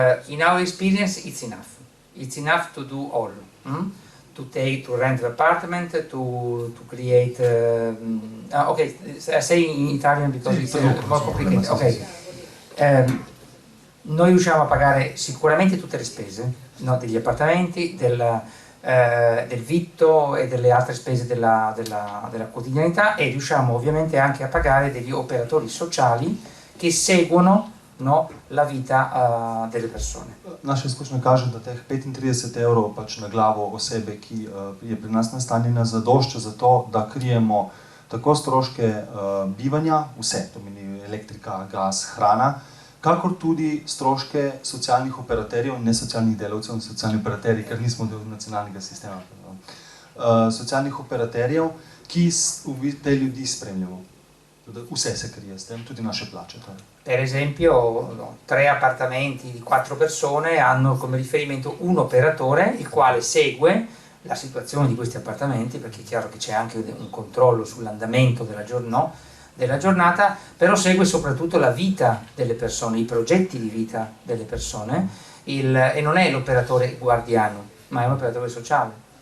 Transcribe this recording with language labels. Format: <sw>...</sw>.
<en>In our experience, it's enough. It's enough to do all. To rent the apartment, to create. Okay, I say in Italian because it's more complicated. Okay.</en> <it>Noi riusciamo a pagare sicuramente tutte le spese, no, degli appartamenti, del vitto e delle altre spese della quotidianità, e riusciamo ovviamente anche a pagare degli operatori sociali che seguono, no, la vita delle persone.</it> <sl>Naše izkušnje kaže, da teh 35 evrov pač na glavo osebe, ki je pri nas nastanjena, zadošča za to, da krijemo tako stroške bivanja, vse, to meni elektrika, gas, hrana, kakor tudi stroške socialnih operaterjev, ne socialnih delavcev, socialni operaterji, ker nismo del nacionalnega sistema, socialnih operaterjev, ki te ljudi spremljajo. Vse se krije s tem, tudi naše plaće.</sl> <it>Per esempio, 3 appartamenti di 4 persone hanno come riferimento un operatore il quale segue la situazione di questi appartamenti, perché è chiaro che c'è anche un controllo sull'andamento della giornata, però segue soprattutto la vita delle persone, i progetti di vita delle persone, e non è l'operatore guardiano, ma è un operatore sociale.</it>